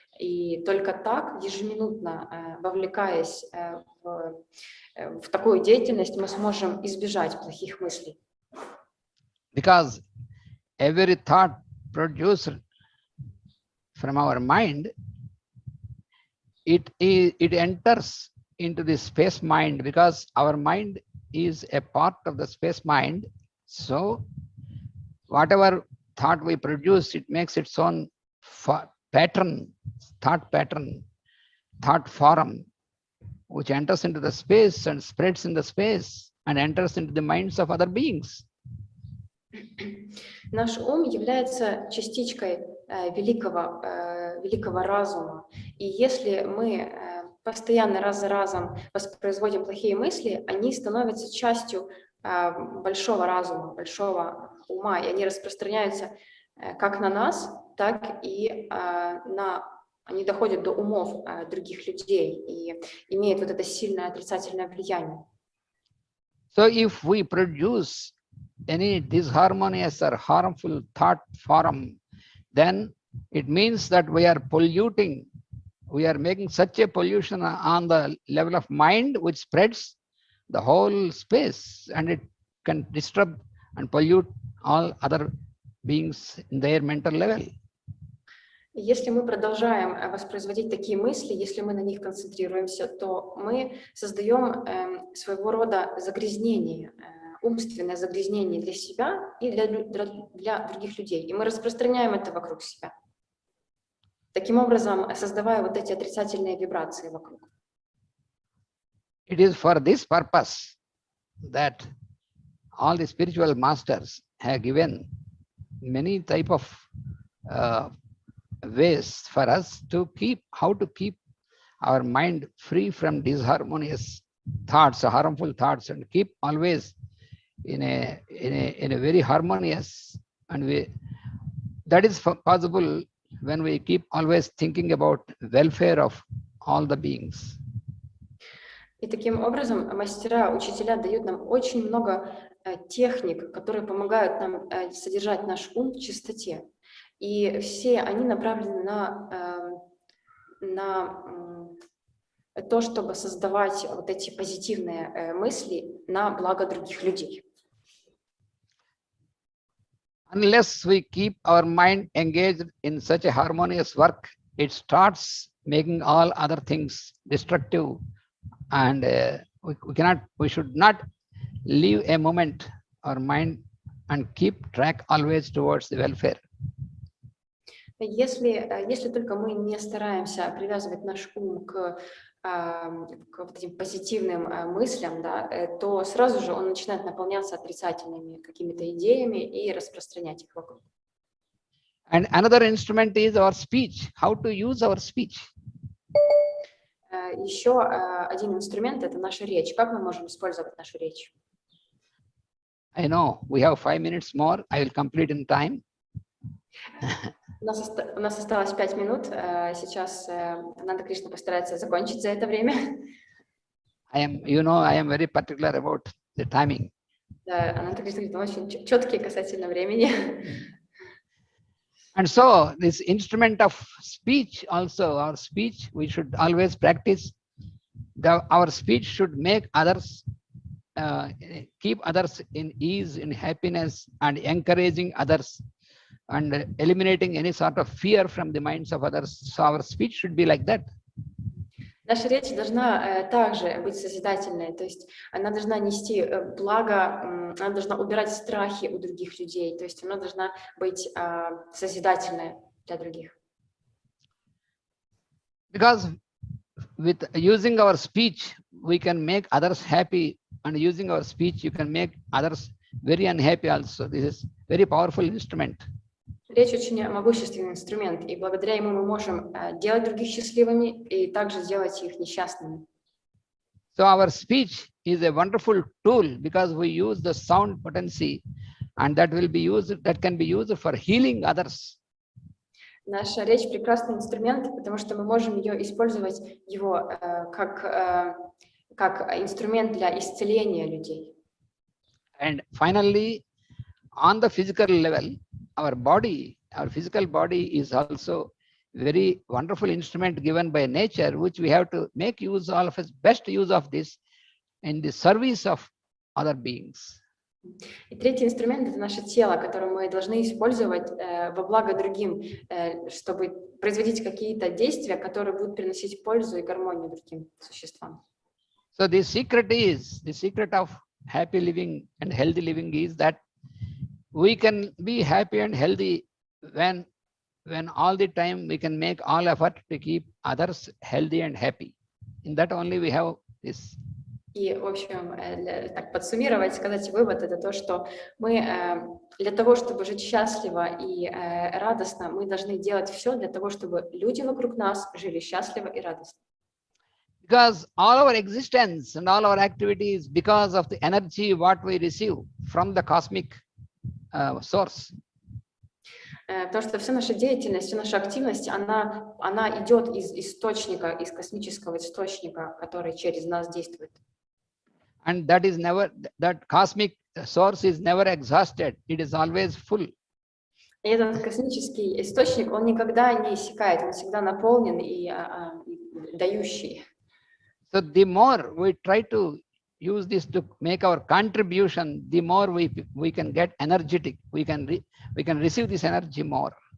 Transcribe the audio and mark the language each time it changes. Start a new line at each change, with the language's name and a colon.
Russian: И только так, ежеминутно вовлекаясь в такую деятельность, мы сможем избежать плохих мыслей.
English: Because every thought produced from our mind, it enters into the space mind, because our mind is a part of the space mind. So whatever thought we produce, it makes its own pattern, thought form, which enters into the space and spreads in the space and enters into the minds of other beings.
Russian: Наш ум является частичкой великого разума. И если мы постоянно раз за разом воспроизводим плохие мысли, они становятся частью большого разума, большого ума, и они распространяются как на нас, так и они доходят до умов других людей и имеют вот это сильное отрицательное влияние.
English: So if we produce any disharmonious or harmful thought form, then it means that we are polluting, we are making such a pollution on the level of mind which spreads the whole space, and it can disturb and pollute all other beings in their mental level.
Russian: Если мы продолжаем воспроизводить такие мысли, если мы на них концентрируемся, то мы создаем своего рода загрязнение, умственное загрязнение для себя и для других людей. И мы распространяем это вокруг себя. Таким образом, создавая вот эти отрицательные вибрации вокруг.
English: It is for this purpose that all the spiritual masters have given many type of ways for us to how to keep our mind free from disharmonious thoughts, harmful thoughts, and keep always in a very harmonious, and that is possible when we keep always thinking about welfare of all the beings.
Russian: И таким образом мастера, учителя дают нам очень много техник, которые помогают нам содержать наш ум в чистоте. И все они направлены на то, чтобы создавать вот эти позитивные мысли на благо других людей.
English: Unless we keep our mind engaged in such a harmonious work, it starts making all other things destructive, and we should not leave a moment our mind and keep track always towards the welfare.
Russian: Если только мы не стараемся привязывать наш ум к вот этим позитивным мыслям, да, то сразу же он начинает наполняться отрицательными какими-то идеями и распространять их вокруг.
English: And another instrument is our speech. How to use our speech?
Russian: Еще один инструмент — это наша речь. Как мы можем использовать нашу речь?
English: I know we have 5 minutes more. I will complete in time.
Russian: У нас осталось 5 минут. Сейчас Ананта Кришна постарается закончить за это время.
English: I am very particular about the timing.
Russian: Ананта Кришна очень четкий касательно времени.
English: And so this instrument of speech also, our speech, we should always practice our speech should make others, keep others in ease, in happiness, and encouraging others, and eliminating any sort of fear from the minds of others. So our speech should be like that.
Russian: Наша речь должна также быть созидательной, то есть она должна нести благо, она должна убирать страхи у других людей, то есть она должна быть созидательной для других.
English: Because with using our speech, we can make others happy, and using our speech, you can make others very unhappy also. This is very powerful instrument.
Russian: Речь очень могущественный инструмент, и благодаря ему мы можем делать других счастливыми и также сделать их несчастными.
English: So our speech is a wonderful tool because we use the sound potency, and that can be used for healing others.
Russian: Наша речь прекрасный инструмент, потому что мы можем использовать его как инструмент для исцеления людей.
English: And finally, on the physical level, our physical body is also very wonderful instrument given by nature, which we have to make use, all of us, best use of this in the service of other beings.
Russian: И третий инструмент — это наше тело, которое мы должны использовать во благо другим, чтобы производить какие-то действия, которые будут приносить пользу и гармонию другим существам.
English: So the secret of happy living and healthy living is that we can be happy and healthy when all the time we can make all effort to keep others healthy and happy. In that only we have this.
Russian: И, в общем, так подсуммировать, сказать вывод — это то, что мы для того, чтобы жить счастливо и радостно, мы должны делать все для того, чтобы люди вокруг нас жили счастливо и радостно.
English: Because all our existence and all our activities, because of the energy what we receive from the cosmic source.
Russian: Потому что вся наша деятельность, вся наша активность, она идет из источника, из космического источника, который через нас действует.
English: And that cosmic source is never exhausted. It is always full.
Russian: И этот космический источник, он никогда не иссякает, он всегда наполнен и дающий.
English: So the more we try to use this to make our contribution, the more we can get energetic. We can receive this energy more.